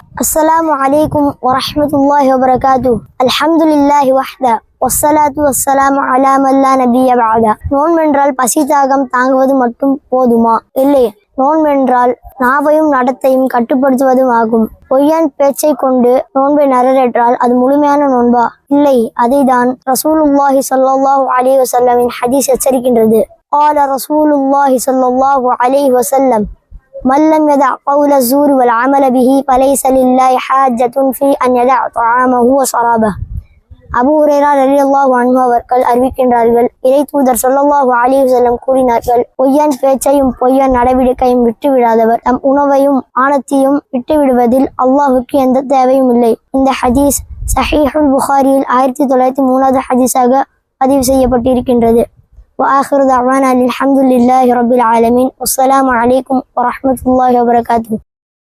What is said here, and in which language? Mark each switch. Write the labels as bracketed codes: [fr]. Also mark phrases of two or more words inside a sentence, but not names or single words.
[ar] السلام عليكم ورحمة الله وبركاته. الحمد لله وحده والصلاة والسلام على من لا نبي بعده. [ta] நோன்பென்றால் பசி தாகம் தாங்குவது மட்டும் போதுமா? இல்லை, நோன்பென்றால் நாவையும் நடத்தையும் கட்டுப்படுத்துவதும் ஆகும். பொய்யான் பேச்சை கொண்டு நோன்பை நிறைவேற்றால் அது முழுமையான நோன்பா? இல்லை, அதைதான் [ar] رسول الله صلى الله عليه وسلم [ta] ஹதீஸ் எச்சரிக்கின்றது. [ar] قال رسول الله صلى الله عليه وسلم من لم يدع قول الزور والعمل به فليس لله حاجة في أن يدع طعامه وشرابه. [ta] அபூ ஹுரைரா [ar] رضي الله عنه [ta] அவர்கள் அறிவிக்கின்றார்கள், இறை தூதர் [ar] صلى الله عليه وسلم [ta] கூறினார்கள், பொய்யான் பேச்சையும் பொய்யான் நடவடிக்கையும் விட்டுவிடாதவர் தம் உணவையும் ஆனத்தையும் விட்டுவிடுவதில் அல்லாஹுக்கு எந்த தேவையும் இல்லை. இந்த ஹதீஸ் சஹீஹுல் புகாரியில் 1903 ஹதீஸாக பதிவு செய்யப்பட்டிருக்கின்றது. [ar] وآخر دعوانا الحمد لله رب العالمين والسلام عليكم ورحمة الله وبركاته.